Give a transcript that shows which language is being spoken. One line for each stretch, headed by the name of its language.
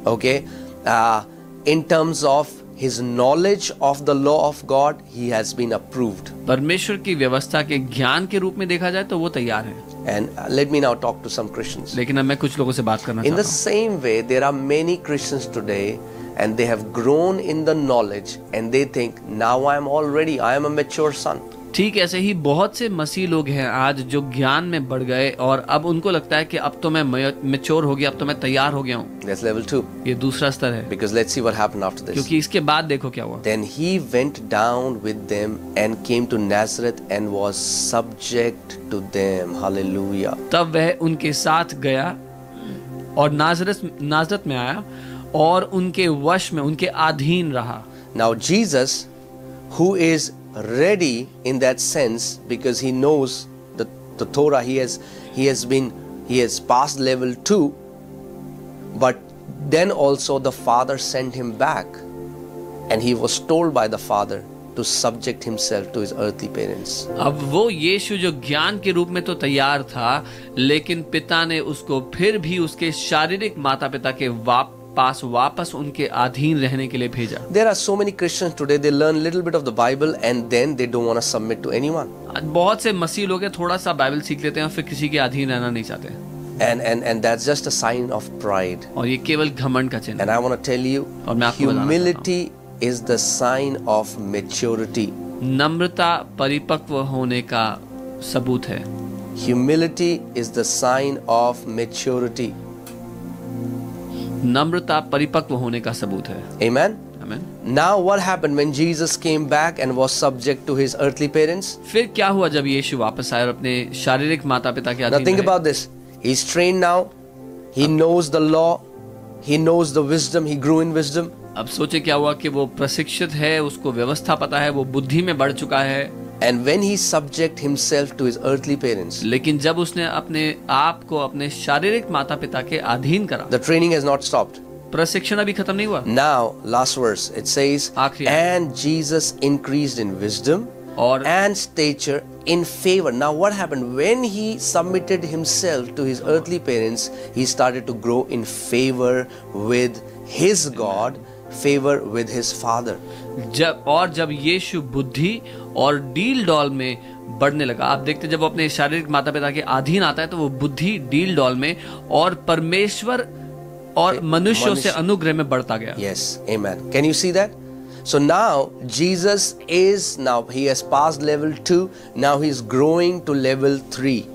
English: Okay? In terms of his knowledge of the law of God, he has been approved.
Hindi: परमेश्वर की व्यवस्था के ज्ञान के रूप में देखा जाए तो वो तैयार है।
English: And let me now talk to some Christians.
Hindi: लेकिन अब मैं कुछ लोगों से बात करना
English: In the
Hindi: चाहता
English: same way, there are many Christians today, and they have grown in the knowledge, and they think, now I am a mature son.
Hindi: ठीक ऐसे ही बहुत से मसीह लोग हैं आज जो ज्ञान में बढ़ गए और अब उनको लगता है कि अब तो मैं मैच्योर हो गया, अब तो मैं तैयार हो गया हूँ.
English: That's level 2.
Hindi: ये दूसरा स्तर है.
English: Because let's see what happened after this.
Hindi: क्योंकि इसके बाद देखो क्या हुआ.
English: Then he went down with them and came to Nazareth and was subject to them. Hallelujah.
Hindi: तब वह उनके साथ गया और नाजरत में आया और उनके वश में, उनके अधीन रहा.
English: Now Jesus, who is ready in that sense, because he knows the Torah, he has passed level 2, but then also the Father sent him back, and he was told by the Father to subject himself to his earthly parents.
Hindi: अब वो यीशु जो ज्ञान के रूप में तो तैयार था, लेकिन पिता ने उसको फिर भी उसके शारीरिक माता पिता के पास वापस उनके अधीन रहने के लिए भेजा.
English: There are so many Christians today, they learn little bit of the Bible and then they don't want to submit to anyone.
Hindi: बहुत से मसीह लोग हैं, थोड़ा सा बाइबल सीख लेते हैं और फिर किसी के अधीन रहना नहीं चाहते.
English: And that's just a sign of pride.
Hindi: और ये केवल घमंड का चिन्ह.
English: And I want to tell you, humility is the sign of maturity.
Hindi: नम्रता परिपक्व होने का सबूत है.
English: Humility is the sign of maturity.
Hindi: नम्रता परिपक्व होने का सबूत है.
English: Amen. Amen. Now what happened when Jesus came back and was subject to his earthly parents?
Hindi: फिर क्या हुआ जब यीशु वापस आया और अपने शारीरिक माता पिता के अधीन
English: रहे? Now think about this. He's trained now. He knows the law. He knows the wisdom. He grew in wisdom.
Hindi: अब सोचे क्या हुआ कि वो प्रशिक्षित है, उसको व्यवस्था पता है, वो बुद्धि में बढ़ चुका है.
English: And when he subject himself to his earthly parents,
Hindi: लेकिन जब उसने अपने आप को अपने शारीरिक माता पिता के अधीन करा,
English: the training has not stopped.
Hindi: प्रशिक्षण अभी खत्म नहीं हुआ.
English: Now last verse it says, and Jesus increased in wisdom and stature in favor. Now what happened when he submitted himself to his earthly parents? He started to grow in favor with his God, favor with his Father.
Hindi: जब यीशु बुद्धि और deal doll में बढ़ने लगा, आप देखते जब वो अपने शारीरिक माता पिता के अधीन आता है तो वो बुद्धि डील डॉल में और परमेश्वर और मनुष्यों से अनुग्रह में बढ़ता गया.
English: Yes, amen. Can you see that? So now Jesus is, now he has passed level 2, now he is growing to level 3.